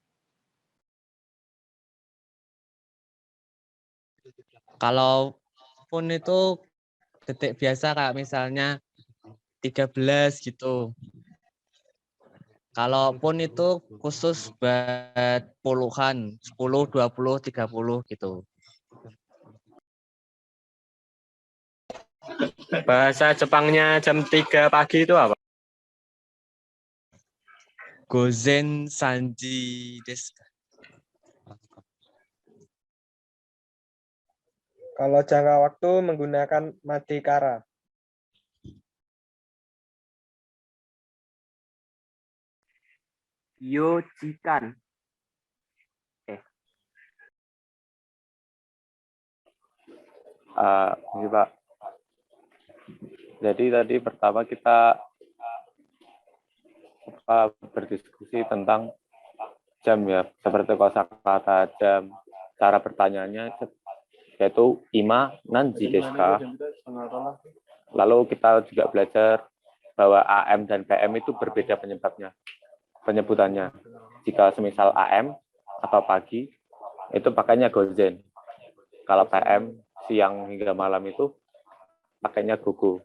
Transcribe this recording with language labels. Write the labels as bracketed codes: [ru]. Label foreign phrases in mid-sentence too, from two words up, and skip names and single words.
[id] kalau pun itu detik biasa kayak misalnya 13 gitu. Kalau pun itu khusus buat puluhan, 10, 20, 30 gitu. Bahasa Jepangnya jam 3 pagi itu apa? [ja] 午前三時です. [id] Kalau jangka waktu menggunakan Madekara. Yojikan. Ini Pak. Jadi tadi pertama kita berdiskusi tentang jam ya, seperti kosakata jam. Cara pertanyaannya yaitu [ja] 今何時ですか. [id] Lalu kita juga belajar bahwa AM dan PM itu berbeda penyebutannya. Jika semisal AM atau pagi itu pakainya gozen. Kalau PM siang hingga malam itu pakainya gugu.